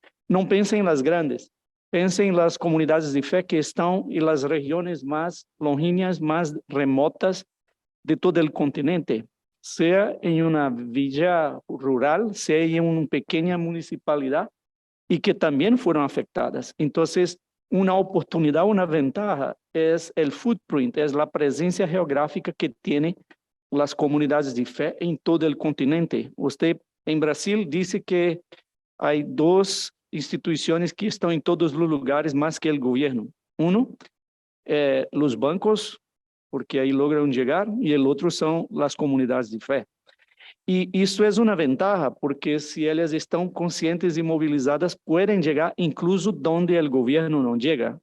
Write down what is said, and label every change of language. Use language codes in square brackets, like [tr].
[pt] não pensem nas grandes, pensem nas comunidades de fé que estão em las regiões mais longínquas, mais remotas de todo o continente, seja em uma villa rural, seja em uma pequena municipalidade, [es] y que también fueron afectadas. Entonces, una oportunidad, una ventaja es el footprint, es la presencia geográfica que tienen las comunidades de fe en todo el continente. Usted en Brasil dice que hay dos instituciones que están en todos los lugares más que el gobierno. Uno, los bancos, porque ahí logran llegar, y el otro son las comunidades de fe. [pt] E isso é uma ventaja, porque se elas estão conscientes e mobilizadas, podem chegar incluso onde o governo não chega.